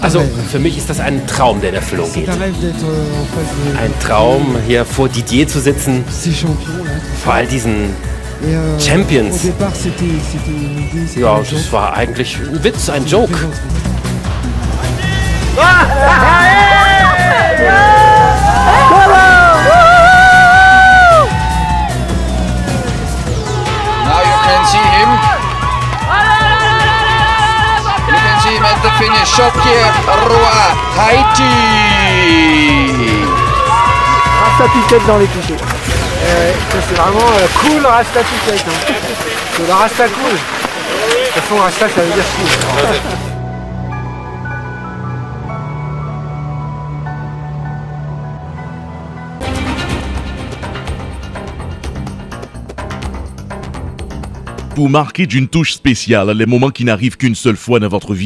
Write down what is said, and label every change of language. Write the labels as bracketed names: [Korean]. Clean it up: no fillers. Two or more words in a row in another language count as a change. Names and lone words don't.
[German] Also [French] rêve. [German] für mich ist das ein Traum, der in Erfüllung geht. [French] C'est un rêve d'être en face de [German] Ein Traum, hier vor Didier zu sitzen, [French] ces champions là. [German] vor all diesen [French] Et, [German] Champions. [French] Au départ c'était une idée, c'était [German] Ja, [French] un joke. [German] das war eigentlich ein Witz, ein Joke. [English] Now you can see him. You can see him at the finish. [French] Jean-Pierre Roy, Haïti. Rasta piquette dans les clichés. Ça c'est vraiment cool Rasta piquette. Hein. C'est le Rasta cool. De toute façon Rasta ça veut dire cool. Pour marquer d'une touche spéciale les moments qui n'arrivent qu'une seule fois dans votre